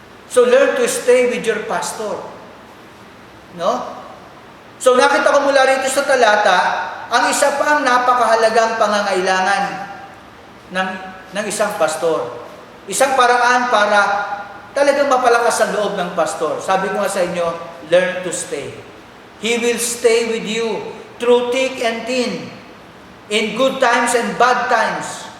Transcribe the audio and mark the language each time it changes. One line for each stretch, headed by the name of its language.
English: So learn to stay with your pastor.
Filipino: No? So nakita ko mula rito sa talata, ang isa pa ang napakahalagang pangangailangan ng isang pastor. Isang paraan para talagang mapalakas ang loob ng pastor. Sabi ko nga sa inyo,
English: learn to stay. He will stay with you through thick and thin, in good times and bad times.